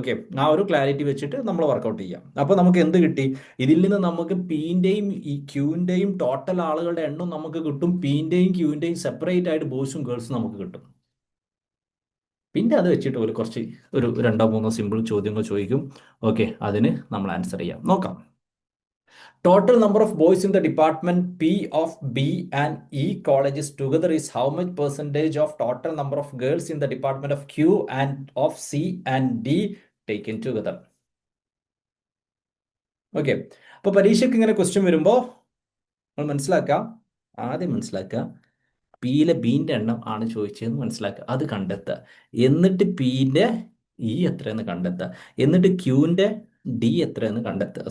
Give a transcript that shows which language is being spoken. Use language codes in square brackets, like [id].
[ml] Okay, ആ ഒരു clarity വെച്ചിട്ട് നമ്മൾ വർക്കൗട്ട് ചെയ്യാം. അപ്പോൾ നമുക്ക് എന്ത് കിട്ടി? ഇതിൽ നിന്ന് നമുക്ക് പിന്റെയും ഈ ക്യൂവിൻ്റെയും ടോട്ടൽ ആളുകളുടെ എണ്ണം നമുക്ക് കിട്ടും. പിന്റെയും ക്യൂവിൻ്റെയും സെപ്പറേറ്റ് ആയിട്ട് ബോയ്സും ഗേൾസും നമുക്ക് കിട്ടും. പിന്നെ അത് വെച്ചിട്ട് ഒരു കുറച്ച് ഒരു 2-3 സിമ്പിൾ ചോദ്യങ്ങൾ ചോദിക്കും. ഓക്കെ, അതിന് നമ്മൾ ആൻസർ ചെയ്യാം. നോക്കാം. [en] Total number of boys in the department P of B and E colleges together is how much percentage of total number of girls in the department of Q and of C and D taken together? [ml] Okay, അപ്പോൾ പരീക്ഷയ്ക്ക് ഇങ്ങനെ question വരുമ്പോൾ നമ്മൾ ആദ്യം മനസ്സിലാക്കുക പിയിലെ ബീൻ്റെ എണ്ണം ആണ് ചോദിച്ചതെന്ന് മനസ്സിലാക്കുക, അത് കണ്ടെത്തുക. എന്നിട്ട് പിന്റെ ഇ എത്രയെന്ന് കണ്ടെത്തുക. എന്നിട്ട് ക്യൂവിൻ്റെ ഡി എത്രയെന്ന് കണ്ടെത്തുക.